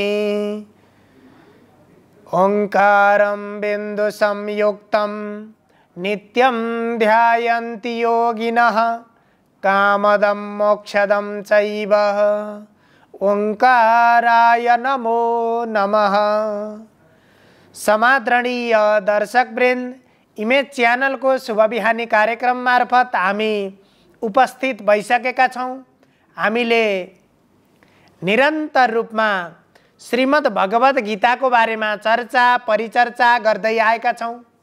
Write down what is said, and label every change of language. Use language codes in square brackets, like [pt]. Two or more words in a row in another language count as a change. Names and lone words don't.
[sa] ओंकारं बिन्दुसंयुक्तं नित्यं ध्यायन्ति योगिनः कामदं मोक्षदं चैव ओंकाराय नमो नमः। [ne] समादरणीय दर्शकवृन्द, इमेज च्यानल को शुभ बिहानी कार्यक्रम मार्फत हामी उपस्थित भइसकेका छौं। हामीले निरन्तर रूपमा श्रीमद् भगवत गीता को बारेमा चर्चा परिचर्चा गर्दै आएका छौं।